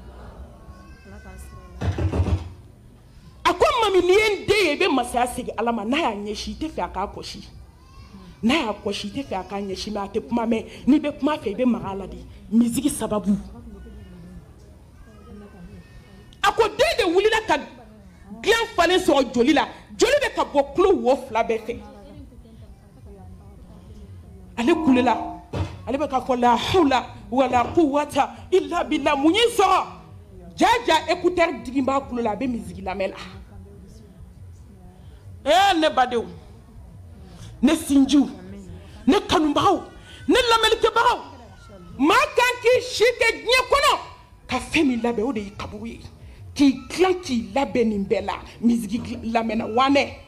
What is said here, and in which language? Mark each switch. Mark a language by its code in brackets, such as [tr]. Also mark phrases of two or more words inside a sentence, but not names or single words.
[bm] a ko mami n'i ye n den ye i bɛ masaya segin ala ma n'a y'a ɲɛsin i tɛ fɛ a k'a kɔsi n'a y'a kɔsi i tɛ fɛ a k'a ɲɛsin mɛ a tɛ kuma mɛn n'i bɛ kuma fɛ i bɛ maga a la de misigi sababu a ko den de wulila ka dilan falen sɔrɔ joli la joli bɛ ka bɔ tulo wo fila bɛɛ fɛ ale kulela ale bɛ ka fɔ [ar] لا حول ولا قوة إلا بالله [bm] mun y'i sɔrɔ jaja écouteur digi b'a tulo la a bɛ misigi lamɛn la ne badenw ne sinjiw ne kanubagaw ne lamɛnnikɛbagaw maa kan k'i si kɛ diɲɛ kɔnɔ ka fɛn min labɛn o de ye kaburu ye k'i dilan k'i labɛn nin bɛɛ la misigi lamɛnna wanɛ